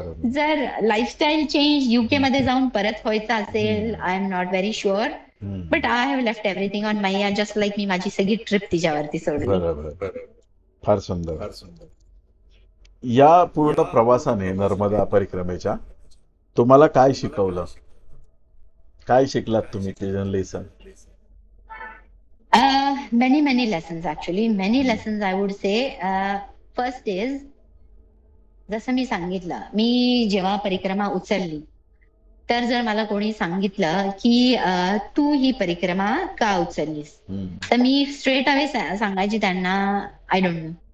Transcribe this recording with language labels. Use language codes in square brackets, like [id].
[mr] जर lifestyle change UK मध्ये जाऊन परत व्हायचं असेल, [en] I am not very sure, but I have left everything on मैया, just like [mr] मी माझी सगळी ट्रिप तिच्यावरती सोडली. फार सुंदर. या पूर्ण प्रवासाने नर्मदा परिक्रमेच्या तुम्हाला काय शिकवलं, काय शिकलात तुम्ही ते lesson? [en] many lessons actually, many lessons I would say. First is, [mr] जसं मी सांगितलं, मी जेव्हा परिक्रमा उचलली तर जर मला कोणी सांगितलं की तू ही परिक्रमा का उचललीस, तर मी स्ट्रेट अवे सांगायची त्यांना [en] I don't know.